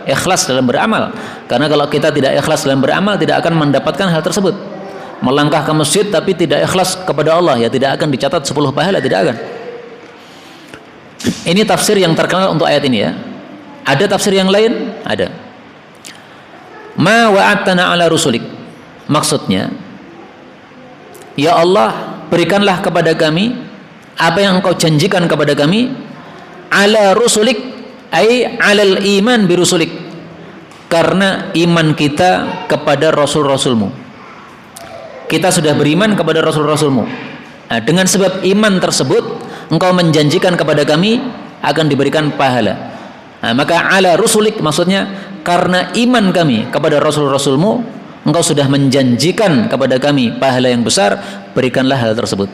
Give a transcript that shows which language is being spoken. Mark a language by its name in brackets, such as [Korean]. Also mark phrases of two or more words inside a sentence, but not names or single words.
[Indonesian] Ikhlas dalam beramal. Karena kalau kita tidak ikhlas dalam beramal, tidak akan mendapatkan hal tersebut. Melangkah ke masjid tapi tidak ikhlas kepada Allah, ya tidak akan dicatat 10 pahala, tidak akan. Ini tafsir yang terkenal untuk ayat ini ya. Ada tafsir yang lain? Ada. [Arabic] ما وعدتنا على رسلك. [Indonesian] Maksudnya, ya Allah, berikanlah kepada kami apa yang engkau janjikan kepada kami [Arabic] على رسلك، أي على الإيمان برسلك, [Indonesian] karena iman kita kepada rasul-rasulmu. Kita sudah beriman kepada rasul-rasulmu. Nah, dengan sebab iman tersebut engkau menjanjikan kepada kami akan diberikan pahala. Nah, maka [Arabic] على رسلك [Indonesian] maksudnya karena iman kami kepada rasul-rasulmu, engkau sudah menjanjikan kepada kami pahala yang besar, berikanlah hal tersebut.